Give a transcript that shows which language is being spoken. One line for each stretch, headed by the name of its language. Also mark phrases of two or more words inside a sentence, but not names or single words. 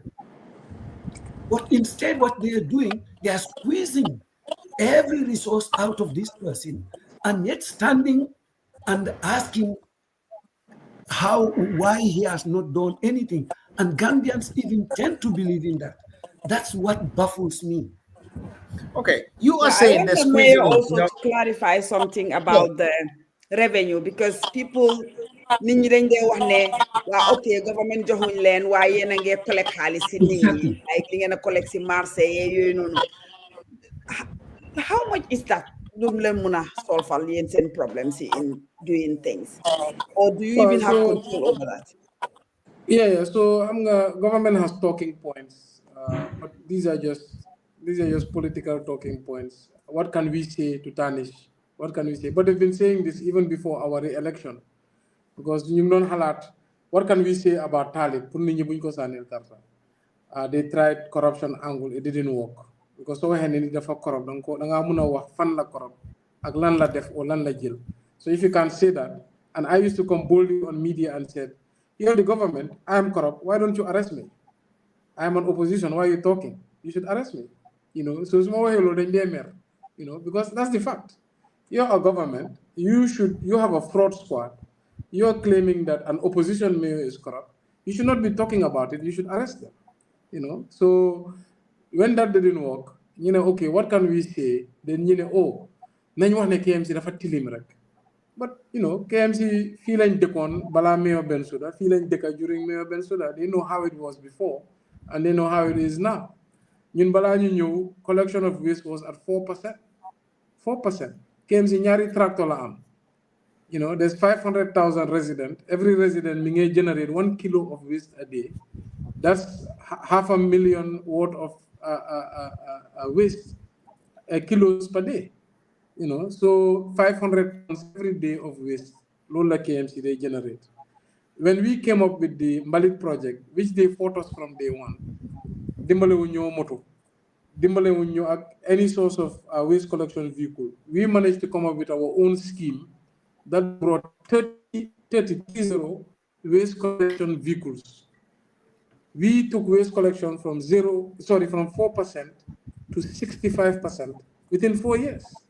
English: But instead, what they are doing, they are squeezing every resource out of this person, and yet standing and asking why he has not done anything. And Gambians even tend to believe in that. That's what baffles me. Okay, you are Yeah, I saying want the the mayor squeezing. also to clarify something about the revenue, because people
Wolof: nit ñi dañ dee wax ne waa ok government joxuñ leen waaye yéen a ngee collect xaalis si nit ñi
English: Exactly.
Wolof: like li ngeen a collect si marché yooyu noonu.
English: How much is that
Wolof: lu leen mun a solval yéen seen problems
English: in doing things, or do you even have control over that? Yeah. So government has talking points, but these are just political talking points. What can we say to tarnish? What can we say? But they've been saying this even before our re-election, because you don't halat. What can we say about Talib? They tried corruption angle, it didn't work, because so when
Wolof: ni dafa corrupt da nga mëna wax fan la corrupt ak lan la def o lan la jël.
English: So if you can say that, and I used to come boldly on media and said, you're the government, I am corrupt, why don't you arrest me? I am an opposition, why are you talking? You should arrest me. So it's more because that's the fact. You're a government, you have a fraud squad, you're claiming that an opposition mayor is corrupt, you should not be talking about it, you should arrest them. So when that didn't work, okay, what can we say?
Wolof: Then nañ wax ne KMC dafa tilim rek. But KMC fii lañ dëkkoon balaa Mayor Bensouda, fii lañ dëkka
English: during Mayor Bensouda. They know how it was before and they know how it is now.
Wolof: ñun balaa ñu ñëw,
English: collection of waste was at 4%. 4%.
Wolof: KMC ñaari tractor la am.
English: There's 500,000 residents. Every resident may generate 1 kilo of waste a day. That's 500,000 worth of waste kilos per day. So 500 tons every day of waste. Lola KMC they generate. When we came up with the Mbalit project, which they fought us from day one,
Wolof: dimbale wuñu moto, dimbale wuñu
English: any source of waste collection vehicle, we managed to come up with our own scheme that brought 30 waste collection vehicles. We took waste collection from 4% to 65% within 4 years.